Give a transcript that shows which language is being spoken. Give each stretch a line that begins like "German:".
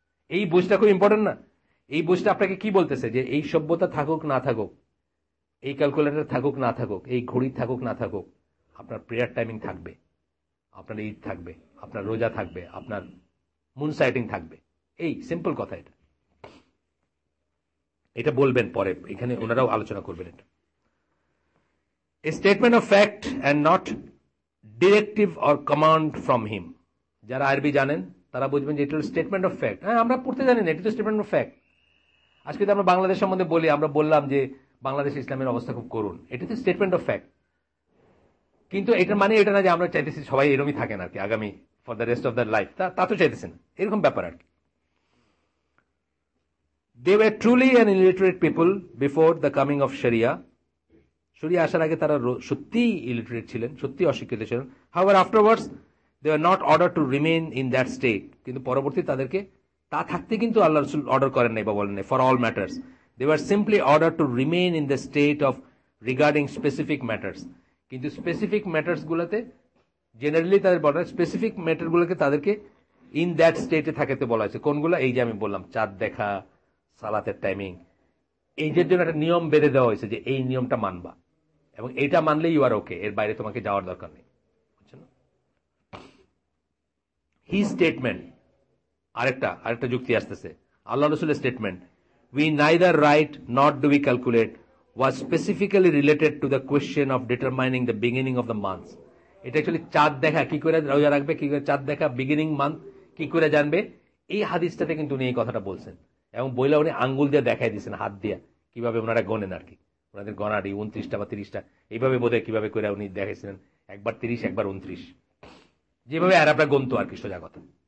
Bangla: এই বুঝটা খুব ইম্পর্টেন্ট না? এই বুঝটা আপনাকে কি বলতেছে, যে এই সভ্যতা থাকুক না থাকুক, এই ক্যালকুলেটর থাকুক না থাকুক, এই ঘড়ি থাকুক না থাকুক, আপনার প্রেয়ার টাইমিং থাকবে, আপনার ঈদ থাকবে, আপনার রোজা থাকবে, আপনার মুন সাইটিং থাকবে। এই সিম্পল কথা। এটা বলবেন পরে, এখানে ওনারাও আলোচনা করবেন।
English: এটা a statement of fact and not directive or command from him.
Bangla: যারা আরবি জানেন তারা বুঝবেন যে এটা হলো
English: Statement of fact.
Bangla: হ্যাঁ, আমরা পড়তে জানি না, এটা তো স্টেটমেন্ট অফ ফ্যাক্ট। আজকে তো আমরা বাংলাদেশ সম্বন্ধে বলি, আমরা বললাম যে বাংলাদেশ ইসলামের অবস্থা খুব করুন, এটা তো স্টেটমেন্ট অফ ফ্যাক্ট। কিন্তু এটার মানে এটা না যে আমরা চাইতেছি সবাই এরকমই থাকেন আর কি আগামী
English: for the rest of the life,
Bangla: তা তো চাইতেছে না, এরকম ব্যাপার আর কি।
English: They were truly an illiterate people before the coming of Sharia.
Bangla: শরিয়া আসার আগে তারা সত্যিই ইলিটারেট ছিলেন, সত্যি অশিক্ষিত ছিলেন।
English: However, afterwards they were not ordered to remain in that state.
Bangla: কিন্তু পরবর্তী তাদেরকে তা থাকতে কিন্তু আল্লাহ রাসূল অর্ডার করেন নাই বা বলেন নাই।
English: For all matters, they were simply ordered to remain in the state of regarding specific matters.
Bangla: কিন্তু স্পেসিফিক ম্যাটার্স গুলোতে জেনারেলি তাদের বলা হয়, স্পেসিফিক ম্যাটার গুলোকে তাদেরকে ইন দ্যাট স্টেটে থাকতে বলা হয়েছে। কোনগুলো? এই যে আমি বললাম, চাঁদ দেখা, সালাতের টাইমিং, এই যে জন্য একটা নিয়ম বেঁধে দেওয়া হয়েছে যে এই নিয়মটা মানবা এবং এইটা মানলে ইউ আর ওকে, এর বাইরে তোমাকে যাওয়ার দরকার নেই। বুঝছেন? হি স্টেটমেন্ট, আরেকটা যুক্তি আসতেছে।
English: আল্লাহ রাসূলের statement, we neither write not do we calculate, was specifically related to the question of determining the beginning of the month.
Bangla: এটা অ্যাকচুয়ালি চাঁদ দেখা কি করে রোজা রাখবে, কি করে চাঁদ দেখা বিগিনিং মান্থ কি করে জানবে, এই হাদিসটাতে কিন্তু উনি এই কথাটা বলছেন। এবং বইলা উনি আঙ্গুল দিয়ে দেখাই দিয়েছেন, হাত দিয়ে, কিভাবে ওনারা গণেন আর কি, ওনাদের গণাটি 29টা বা 30টা এইভাবে বোধহয় কিভাবে করে উনি দেখাইছিলেন, একবার 30, একবার 29, যেভাবে আরবরা গণতো আর কি সোজা কথা।